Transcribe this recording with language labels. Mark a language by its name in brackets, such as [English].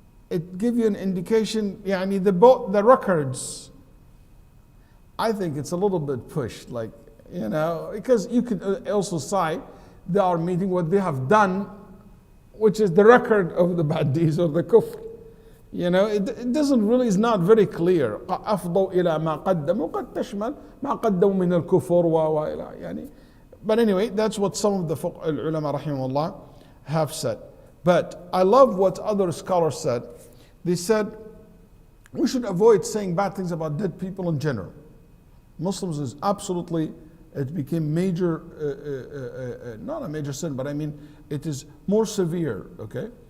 [English] it gives you an indication, يعني the records. I think it's a little bit pushed, like, because you could also say they are meeting what they have done, which is the record of the bad deeds or the kufr. It doesn't really, is not very clear. [Arabic] أفضوا إلى ما قدموا قد تشمل ما قدموا من الكفر وإلى يعني. [English] But anyway, that's what some of the ulama rahimahullah have said. But I love what other scholars said. They said we should avoid saying bad things about dead people in general. Muslims is absolutely, it became major, not a major sin, but I mean it is more severe, okay?